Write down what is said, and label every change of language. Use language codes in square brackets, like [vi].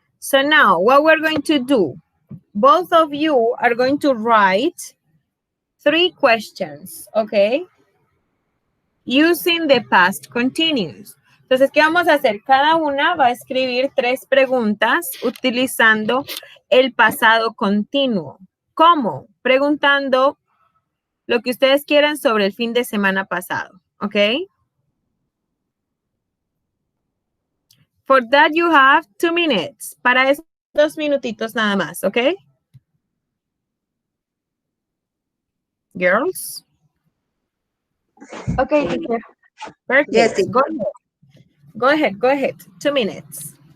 [en] So now what we're going to do, both of you are going to write 3 questions, okay? Using the past continuous. [es] Entonces, ¿qué vamos a hacer? Cada una va a escribir 3 preguntas utilizando el pasado continuo. ¿Cómo? Preguntando lo que ustedes quieran sobre el fin de semana pasado, ¿ok? [en] For that you have 2 minutes. [es] Para eso, 2 minutitos nada más, ¿ok? [en] Girls? Okay, teacher. Perfect. Yes, teacher. Go ahead, go ahead. 2 minutes.